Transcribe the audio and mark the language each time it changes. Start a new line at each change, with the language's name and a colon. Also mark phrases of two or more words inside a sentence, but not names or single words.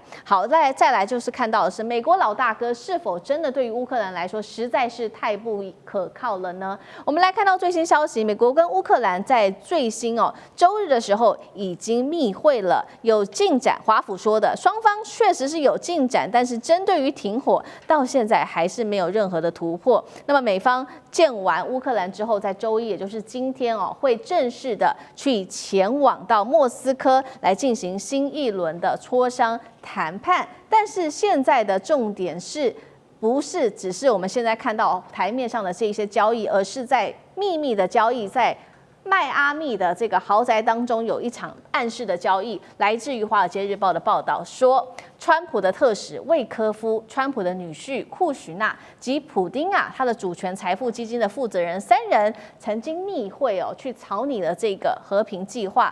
Chinese: 好，再來就是看到的是美國老大哥是否真的對於烏克蘭來說實在是太不可靠了呢？我們來看到最新消息，美國跟烏克蘭在最新周日的時候已經密會了，有進展。華府說的，雙方確實是有進展，但是針對於停火，到現在還是沒有任何的突破。那麼美方見完烏克蘭之後，在周一，也就是今天會正式的去前往到莫斯科來進行新一輪的磋商談判。但是現在的重點是，不是只是我們現在看到台面上的這些交易，而是在秘密的交易，在邁阿密的這個豪宅當中有一場暗示的交易。来自於《華爾街日報》的報道說，川普的特使魏科夫、川普的女婿庫許納及普丁他的主權財富基金的負責人3人曾經密會去草擬了這個和平計劃。